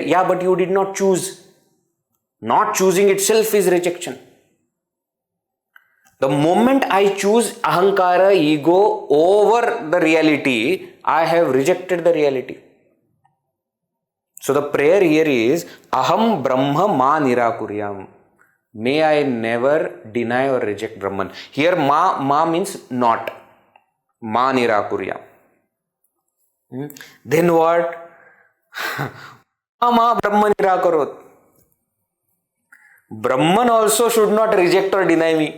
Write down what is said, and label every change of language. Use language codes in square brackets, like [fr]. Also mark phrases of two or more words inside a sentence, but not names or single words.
[en] Yeah, but you did not choose. Not choosing itself is rejection. The moment I choose ahankara, ego over the reality, I have rejected the reality. So the prayer here is [sa] अहं ब्रह्म मा निराकुर्याम्. [en] May I never deny or reject Brahman. Here ma means not. [sa] मा निराकुर्याम्. [en] Then what? [sa] मा ब्रह्म निराकरोत्. [en] Brahman also should not reject or deny me.